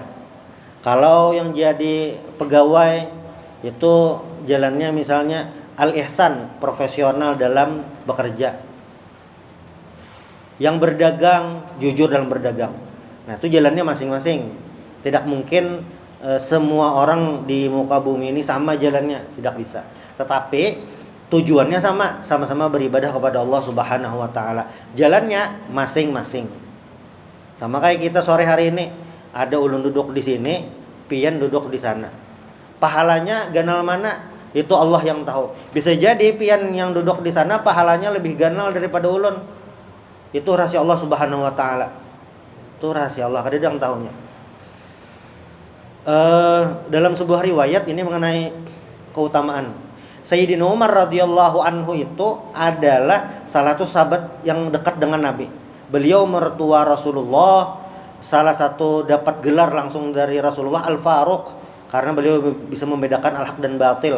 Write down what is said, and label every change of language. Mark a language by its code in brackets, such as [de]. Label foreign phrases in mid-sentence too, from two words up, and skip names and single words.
[id] Kalau yang jadi pegawai itu jalannya misalnya al-ihsan, profesional dalam bekerja. Yang berdagang jujur dalam berdagang. Nah, itu jalannya masing-masing. Tidak mungkin semua orang di muka bumi ini sama jalannya, tidak bisa. Tetapi tujuannya sama, sama-sama beribadah kepada Allah [ar] Subhanahu wa taala. [id] Jalannya masing-masing. Sama kayak kita sore hari ini, [bjn] ada ulun duduk di sini, pian duduk di sana. [id] Pahalanya ganal mana? Itu Allah yang tahu. Bisa jadi pian yang duduk di sana pahalanya lebih ganal daripada ulun. Itu rahasia Allah [ar] Subhanahu wa taala. [id] Itu rahasia Allah, kada yang tahunya. Dalam sebuah riwayat ini mengenai keutamaan Sayyidina Umar [ar] radhiyallahu anhu [id] itu adalah salah satu sahabat yang dekat dengan Nabi. Beliau mertua Rasulullah, salah satu dapat gelar langsung dari Rasulullah Al-Faruq, karena beliau bisa membedakan al-haq dan batil.